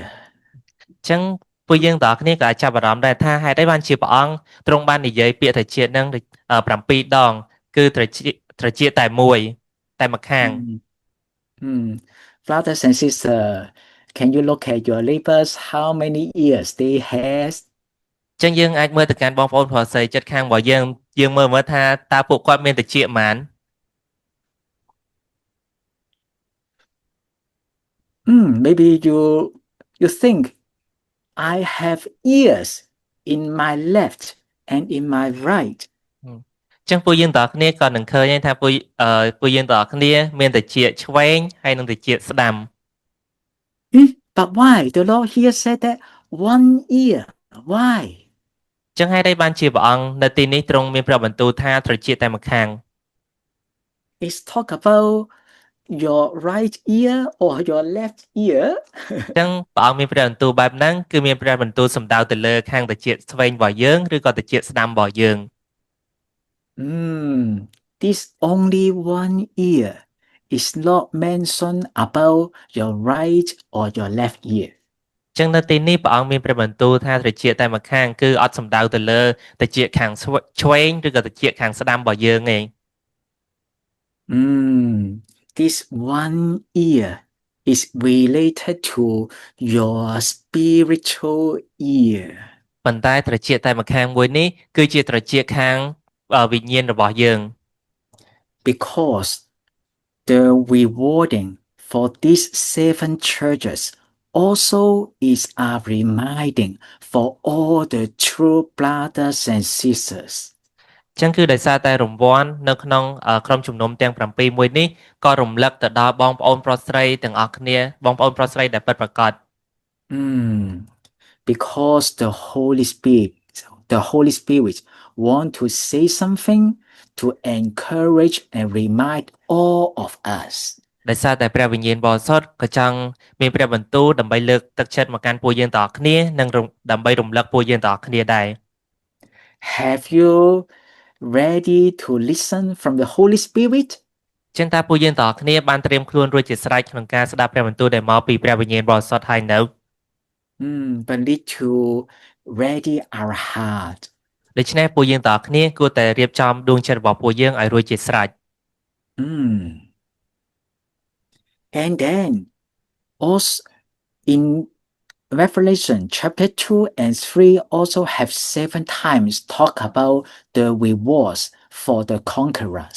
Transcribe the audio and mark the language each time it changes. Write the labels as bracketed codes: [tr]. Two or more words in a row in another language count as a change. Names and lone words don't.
[km] ចឹងពួកយើងទាំងអស់គ្នាក៏អាចចាប់អារម្មណ៍ដែរថាហេតុអីបានជាព្រះអង្គទ្រង់បាននិយាយពាក្យត្រចៀកហ្នឹង7ដងគឺត្រចៀកតែមួយតែម្ខាង [en] Brothers and sisters, can you look at your neighbors how many ears they has? [km] ចឹងយើងអាចមើលទៅកាន់បងប្អូនប្រុសស្រីចិត្តខាងរបស់យើងមើលថាតើពួកគាត់មានត្រចៀកប៉ុន្មាន [en] Maybe you think I have ears in my left and in my right. [km] ចឹងពួកយើងទាំងអស់គ្នាក៏នឹងឃើញថាពួកយើងទាំងអស់គ្នាមានត្រចៀកឆ្វេងហើយនិងត្រចៀកស្ដាំ [en] But why? The Lord here said that 1 ear. Why? [km] ចឹងហេតុអីបានជាព្រះអង្គនៅទីនេះទ្រង់មានព្រះបន្ទូលថាត្រចៀកតែម្ខាង [en] It's talk about your right ear or your left ear. [km] ចឹងព្រះអង្គមានព្រះបន្ទូលបែបហ្នឹងគឺមានព្រះបន្ទូលសំដៅទៅលើខាងត្រចៀកឆ្វេងរបស់យើងឬក៏ត្រចៀកស្ដាំរបស់យើង [en] This only 1 ear is not mentioned about your right or your left ear. [km] ចឹងនៅទីនេះព្រះអង្គមានព្រះបន្ទូលថាត្រចៀកតែម្ខាងគឺអត់សំដៅទៅលើត្រចៀកខាងឆ្វេងឬក៏ត្រចៀកខាងស្ដាំរបស់យើងទេ [en] This 1 ear is related to your spiritual ear. [km] ប៉ុន្តែត្រចៀកតែម្ខាងមួយនេះគឺជាត្រចៀកខាងវិញ្ញាណរបស់យើង [en] Because the rewarding for these 7 churches also is a reminding for all the true brothers and sisters. [km] ចឹងគឺដោយសារតែរង្វាន់នៅក្នុងក្រុមជំនុំទាំង7មួយនេះក៏រំលឹកទៅដល់បងប្អូនប្រុសស្រីទាំងអស់គ្នាបងប្អូនប្រុសស្រីដែលពិតប្រាកដ [en] Because the Holy Spirit want to say something to encourage and remind all of us. [km] ដោយសារតែព្រះវិញ្ញាណបរិសុទ្ធក៏ចង់មានព្រះបន្ទូលដើម្បីលើកទឹកចិត្តមកកាន់ពួកយើងទាំងអស់គ្នានិងដើម្បីរំលឹកពួកយើងទាំងអស់គ្នាដែរ [en] Have you ready to listen from the Holy Spirit? [km] ចឹងតើពួកយើងទាំងអស់គ្នាបានត្រៀមខ្លួនរួចជាស្រេចក្នុងការស្ដាប់ព្រះបន្ទូលដែលមកពីព្រះវិញ្ញាណបរិសុទ្ធហើយនៅ [en] But need to ready our heart. [km] ដូច្នេះពួកយើងទាំងអស់គ្នាគួរតែរៀបចំដួងចិត្តរបស់ពួកយើងឲ្យរួចជាស្រេច [en] And then also in Revelation chapter 2 and 3 also have 7 times talk about the rewards for the conquerors.